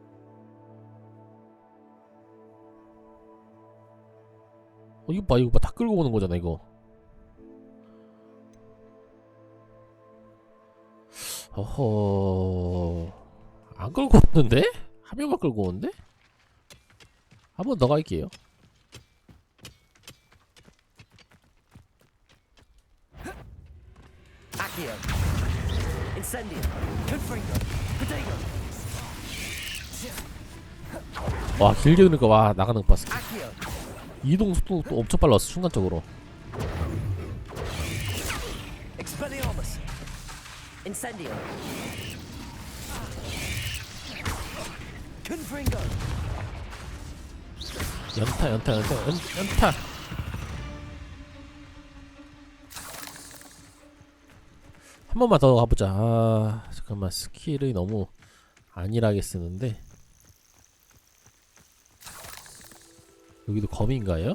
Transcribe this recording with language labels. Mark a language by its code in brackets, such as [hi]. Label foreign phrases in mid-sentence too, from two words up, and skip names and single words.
[ko] 이거 봐, 다 끌고 오는 거잖아, 이거. 어허, 안 끌고 오는데? 한 명만 끌고 오는데? 한 번 더 갈게요. Accio. Incendio. Confringo. Potato. 와, 길게 그러니까 와 나가는 거 봤어. Accio. 이동 속도 또 엄청 빨랐어, 순간적으로. Expelliarmus. Incendio. Confringo. 연타. 한 번만 더 가보자. 아, 잠깐만, 스킬이 너무 안일하게 쓰는데. 여기도 검인가요?